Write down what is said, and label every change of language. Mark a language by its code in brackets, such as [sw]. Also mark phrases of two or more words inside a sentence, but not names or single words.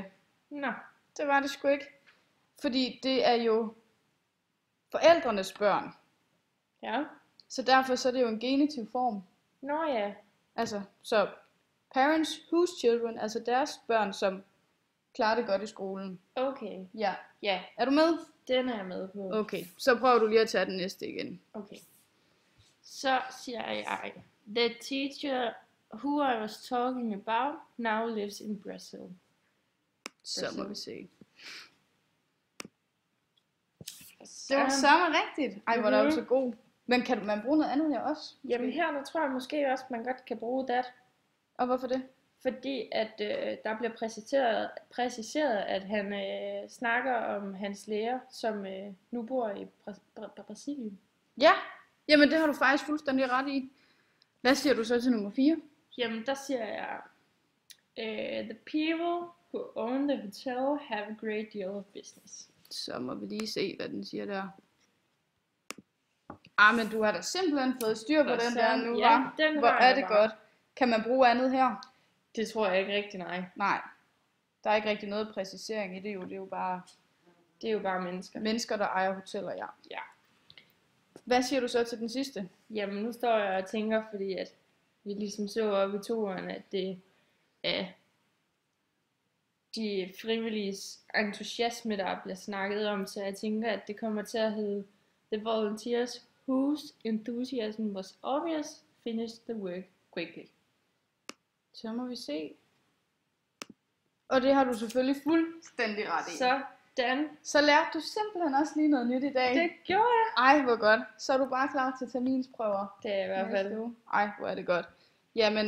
[da] Nå. Det var det sgu ikke. Fordi det er jo forældrenes børn. Ja. Så derfor så er det jo en genitiv form. Nå ja. [en] Altså, så parents whose children, [da] altså deres børn, som klarer det godt i skolen. Okay. Ja. Ja. Er du med? Den er jeg med på. Okay, så prøver du lige at tage den næste igen. Okay. Så siger jeg, [en] the teacher who I was talking about now lives in Brazil. [da] Så må vi se. Så, Det var sørme rigtigt. Ej, hvor er du så god. Men kan man bruge noget andet her også? Jamen her, der tror jeg måske også, man godt kan bruge that. Og hvorfor det? Fordi at der bliver præciseret, at han snakker om hans lærer, som nu bor i Brasilien. Ja, jamen det har du faktisk fuldstændig ret i. Hvad siger du så til nummer 4? Jamen der siger jeg, [en] the people who own the hotel have a great deal of business. [da] Så må vi lige se, hvad den siger der. Men du har da simpelthen fået styr på den der nu, ja, hva'? Hvor er det godt. Kan man bruge andet her? Det tror jeg ikke rigtig, nej. Nej, der er ikke rigtig noget præcisering i det jo. Det er jo bare mennesker. Mennesker, der ejer hoteller, ja. Ja. Hvad siger du så til den sidste? Jamen nu står jeg og tænker, fordi at vi ligesom så op i toeren, at det er de frivilliges entusiasme, der bliver snakket om, så jeg tænker, at det kommer til at hedde [en] the volunteers whose enthusiasm was obvious finished the work quickly. [da] Så må vi se. Og det har du selvfølgelig fuldstændig ret i. Så lærte du simpelthen også lige noget nyt i dag. Det gjorde jeg. Ej, hvor godt. Så er du bare klar til terminsprøver. Det er i hvert fald. Ej, hvor er det godt. Jamen,